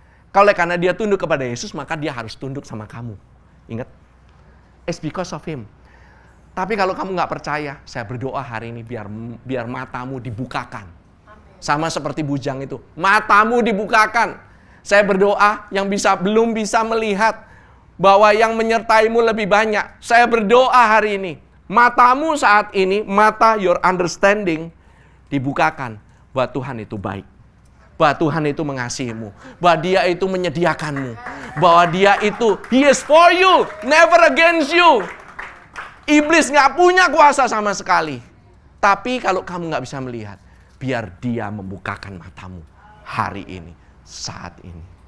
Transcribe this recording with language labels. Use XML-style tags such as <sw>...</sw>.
<id>Kalau karena dia tunduk kepada Yesus, maka dia harus tunduk sama kamu.</id> <en>Ingat, it's because of him.</en> <id>Tapi kalau kamu nggak percaya, saya berdoa hari ini biar matamu dibukakan. Sama seperti bujang itu, matamu dibukakan. Saya berdoa yang belum bisa melihat bahwa yang menyertaimu lebih banyak. Saya berdoa hari ini, matamu saat ini, mata</id> <en>your understanding</en> <id>dibukakan bahwa Tuhan itu baik. Bahwa Tuhan itu mengasihimu. Bahwa dia itu menyediakanmu. Bahwa dia itu,</id> <en>he is for you, never against you.</en> <id>Iblis gak punya kuasa sama sekali. Tapi kalau kamu gak bisa melihat, biar dia membukakan matamu hari ini, saat ini.</id>